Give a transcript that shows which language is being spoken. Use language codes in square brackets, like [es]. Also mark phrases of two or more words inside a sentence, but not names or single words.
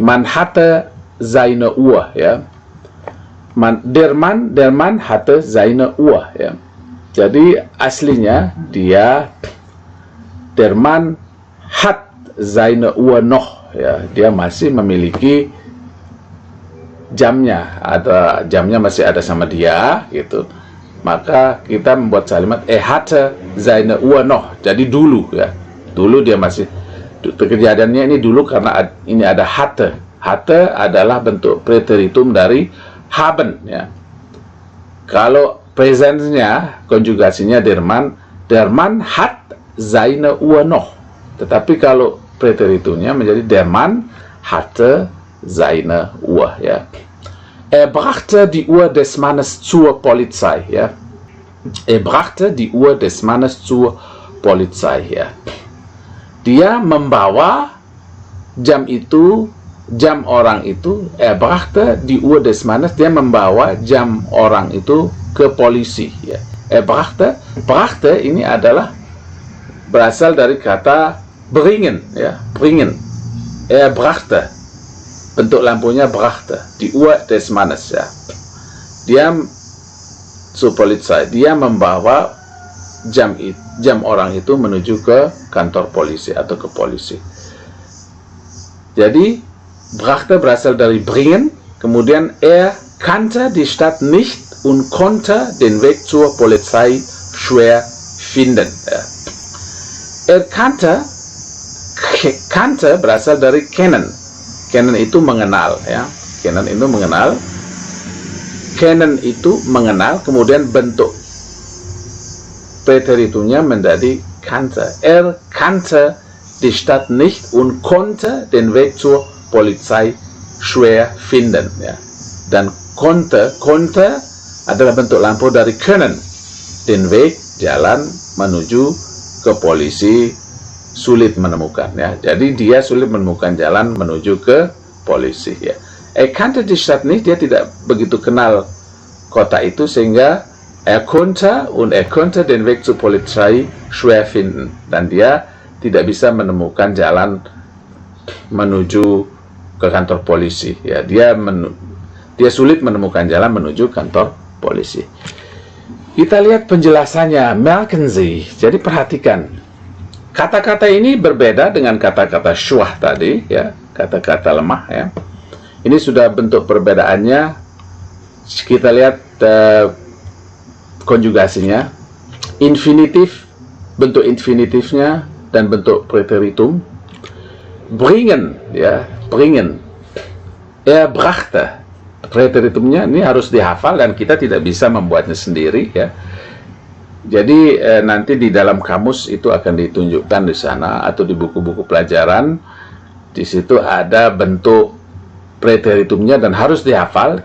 [de] Man hatte seine Uhr. Ya. Der Mann hatte seine Uhr. [id] Ya. Jadi aslinya [de] der Mann hat seine Uhr noch. [id] Ya. Dia masih memiliki jamnya, jamnya masih ada sama dia, gitu. Maka kita membuat kalimat [de] hatte seine Uhr noch. [id] Jadi dulu, ya. Dulu dia masih, kejadiannya ini dulu karena ini ada hatte. Hatte adalah bentuk preteritum dari haben, ya. Kalau presentnya, konjugasinya [de] der Mann hat seine Uhr noch. [id] Tetapi kalau preteritumnya menjadi [de] der Mann hatte seine Uhr. Ya. Er brachte die Uhr des Mannes zur Polizei. Ja. Er brachte die Uhr des Mannes zur Polizei. [id] Ya. Dia membawa jam itu, jam orang itu. [de] Er brachte die Uhr des Mannes. [id] Dia membawa jam orang itu ke polisi. Ya. [de] Er brachte [id] ini adalah berasal dari kata bringen. [de] Ya, bringen. Er brachte. [id] Bentuk lampunya brachte. [de] Die Uhr des Mannes. [id] Ya. Dia [de] zur Polizei. [id] Dia membawa jam orang itu menuju ke kantor polisi atau ke polisi. Jadi brachte berasal dari bringen, kemudian [de] er kannte die Stadt nicht und konnte den Weg zur Polizei schwer finden. Er kannte [id] berasal dari kennen. Kennen itu mengenal, ya. Kennen itu mengenal. Kennen itu mengenal, kemudian bentuk Präteritumnya menjadi kannte. [de] Er kannte die Stadt nicht und konnte den Weg zur Polizei schwer finden. [id] Ya. Dan konnte adalah bentuk lampu dari können. [de] Den Weg, [id] jalan menuju ke polisi, sulit menemukan. Ya. Jadi dia sulit menemukan jalan menuju ke polisi. Ya. [de] Er kannte die Stadt nicht, [id] dia tidak begitu kenal kota itu, sehingga [de] er konnte den Weg zur Polizei schwer finden. [id] Dan dia tidak bisa menemukan jalan menuju ke kantor polisi. Ya, dia sulit menemukan jalan menuju kantor polisi. Kita lihat penjelasannya, [de] merken Sie. [id] Jadi perhatikan. Kata-kata ini berbeda dengan kata-kata schwach tadi, ya, kata-kata lemah, ya. Ini sudah bentuk perbedaannya. Kita lihat konjugasinya. Infinitif, bentuk infinitifnya dan bentuk preteritum. [de] Bringen, ya, bringen. Er brachte. [id] Preteritumnya ini harus dihafal dan kita tidak bisa membuatnya sendiri, ya. Jadi nanti di dalam kamus itu akan ditunjukkan di sana atau di buku-buku pelajaran. Di situ ada bentuk preteritumnya dan harus dihafal.